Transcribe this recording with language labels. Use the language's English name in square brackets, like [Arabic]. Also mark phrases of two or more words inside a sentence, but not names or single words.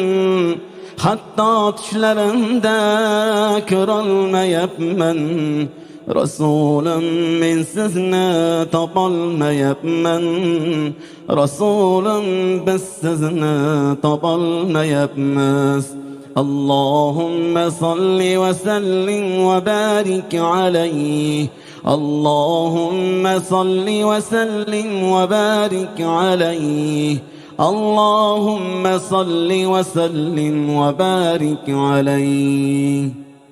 [Uzbek] Hatto tushlarimda ko'rolmayapman. Rasulum men sizni topolmayapman. Rasulum biz sizni topolmayapmiz. [Arabic] اللهم صل وسلم وبارك عليه. اللهم صل وسلم وبارك عليه. اللهم صل وسلم وبارك عليه.